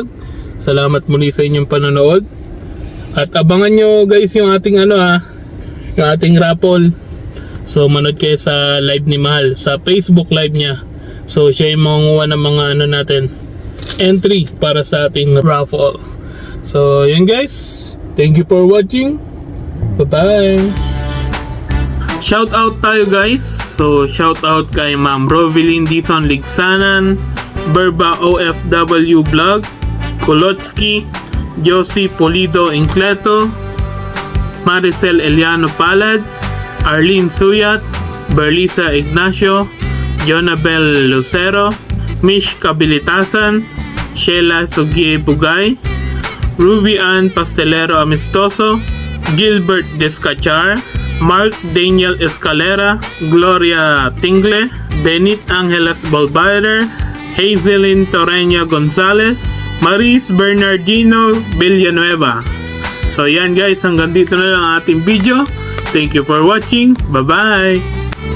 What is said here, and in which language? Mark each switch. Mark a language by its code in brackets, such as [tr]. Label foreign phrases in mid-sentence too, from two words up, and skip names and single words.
[tl] Salamat muli sa inyong panonood. At abangan nyo guys yung ating yung ating raffle. So manood kayo sa live ni Mahal, sa Facebook live niya. So siya yung mangunguha ng mga natin entry para sa ating raffle. So yun guys, [en] thank you for watching. Bye bye. Shout out [tl] tayo guys. So [en] shout out [tl] kay Ma'am Rovelyn Dizon Ligsanan, Berba OFW Vlog, Kolotsky, Josie Polido Incleto, Maricel Eliano Palad, Arlene Suyat, Berlisa Ignacio, Jonabel Lucero, Mish Kabilitasan, Sheila Sugie Bugay, Ruby Ann Pastelero Amistoso, Gilbert Descachar, Mark Daniel Escalera, Gloria Tingle, Benit Angeles Bolbader, Hazelin Torreña Gonzalez, Maris Bernardino Villanueva. So yan guys, hanggang dito na lang ang ating video. [en] Thank you for watching. Bye bye!